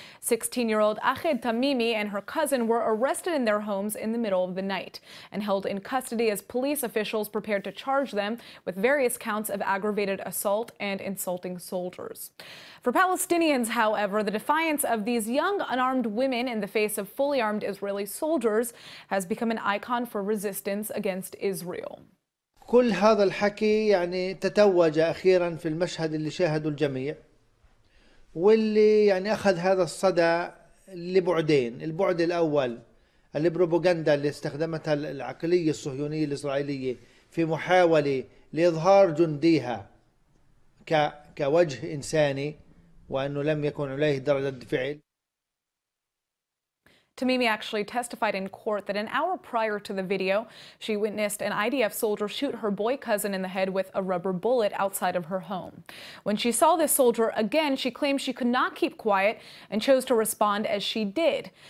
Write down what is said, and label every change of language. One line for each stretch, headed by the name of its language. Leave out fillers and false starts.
English: 16-year-old Ached Tamimi and her cousin were arrested in their homes in the middle of the night and held in custody as police officials prepared to charge them with various counts of aggravated assault and insulting soldiers. For Palestinians, however, the defiance of these young unarmed women in the face of fully armed Israeli soldiers has become an icon for resistance against Israel.
Arabic: كل هذا الحكي يعني تتوج أخيرا في المشهد اللي شاهده الجميع، واللي يعني أخذ هذا الصدى لبعدين. البعد الأول البروباغندا اللي استخدمتها العقلية الصهيونية الإسرائيلية في محاولة لإظهار جنديها كوجه إنساني، وأنه لم يكن عليه درجة فعل.
English: Tamimi actually testified in court that an hour prior to the video, she witnessed an IDF soldier shoot her boy cousin in the head with a rubber bullet outside of her home. When she saw this soldier again, she claimed she could not keep quiet and chose to respond as she did.